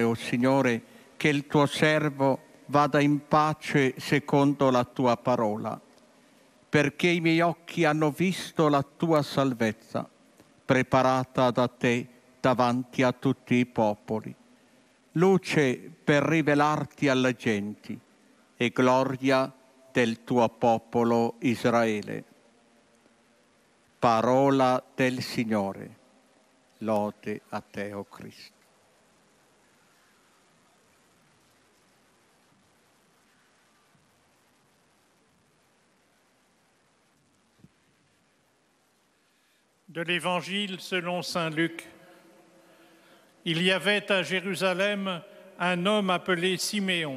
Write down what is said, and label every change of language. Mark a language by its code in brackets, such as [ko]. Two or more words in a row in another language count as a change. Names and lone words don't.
[it] o Signore, che il tuo servo vada in pace secondo la tua parola, perché i miei occhi hanno visto la tua salvezza, preparata da te davanti a tutti i popoli, luce per rivelarti alle genti e gloria del tuo popolo Israele». Parola del Signore. Lode a te, o Cristo. [fr] De l'Évangile selon saint Luc. Il y avait à Jérusalem un homme appelé Siméon.